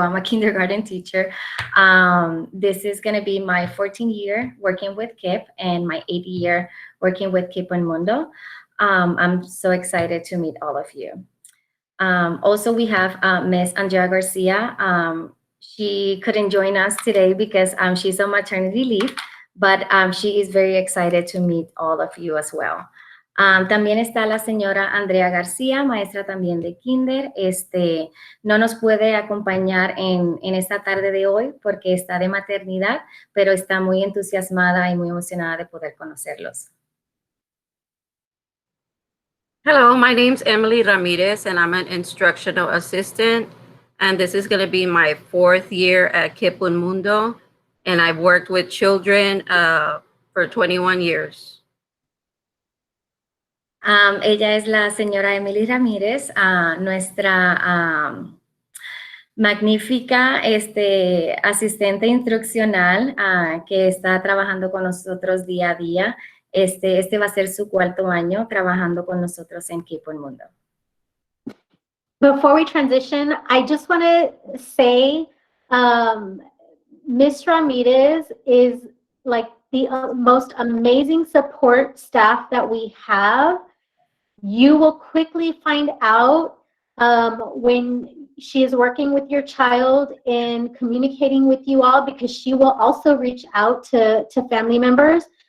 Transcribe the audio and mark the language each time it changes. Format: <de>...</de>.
<en>I'm a kindergarten teacher. This is going to be my 14th year working with KIP and my 8th year working with Keep Mundo. I'm so excited to meet all of you. Also, we have Miss Andrea Garcia. She couldn't join us today because she's on maternity leave, but she is very excited to meet all of you as well.</en> <es>También está la señora Andrea García, maestra también de kinder. No nos puede acompañar en esta tarde de hoy porque está de maternidad, pero está muy entusiasmada y muy emocionada de poder conocerlos.</es> <en>Hello, my name's Emily Ramirez, and I'm an instructional assistant. And this is going to be my 4th year at Keep Mundo. And I've worked with children for 21 years.</en> <es>Ella es la señora Emily Ramírez, nuestra magnífica asistente instruccional que está trabajando con nosotros día a día. Este va a ser su 4º año trabajando con nosotros en Keep Mundo.</es> <en>Before we transition, I just want to say, Ms. Ramirez is like the most amazing support staff that we have. You will quickly find out when she is working with your child and communicating with you all, because she will also reach out to family members.</en>